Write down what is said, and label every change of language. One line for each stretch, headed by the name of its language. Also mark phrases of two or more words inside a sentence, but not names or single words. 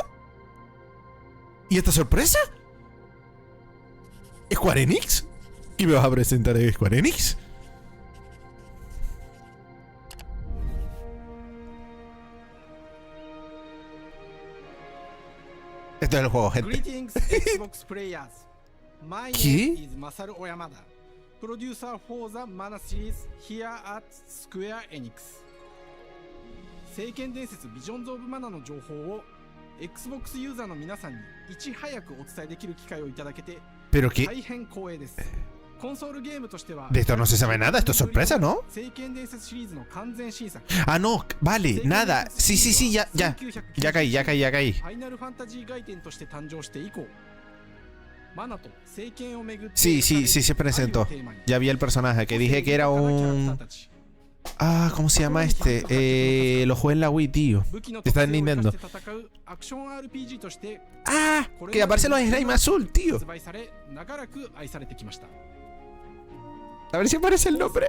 Spanish: ¿Y esta sorpresa? ¿Square Enix? ¿Y me vas a presentar a Square Enix? Esto es el juego, gente.
English: Greetings, Xbox players. My name is Masaru Oyamada, producer for the Mana series here at Square Enix.
Japanese: 聖剣伝説ビジョンズ・オブ・マナの情報を Xbox ユーザーの皆さんにいち早くお伝えできる機会をいただけて大変光栄です。コンソールゲームとしては
Spanish: De esto no se sabe nada, esto es sorpresa, ¿no?
Japanese: 聖剣伝説シリーズの完全新作
Spanish: Ah, no, vale, nada. Sí, ya caí.
Japanese: ファイナルファンタジー外伝として誕生して以降マナと聖剣をめぐって
Spanish: Sí, se presentó. Ya vi el personaje que dije que era un... Ah, ¿cómo se llama este? Lo jugué en la Wii, tío. Está en Nintendo. Ah, que aparece los slime azul, tío. A ver si aparece el nombre.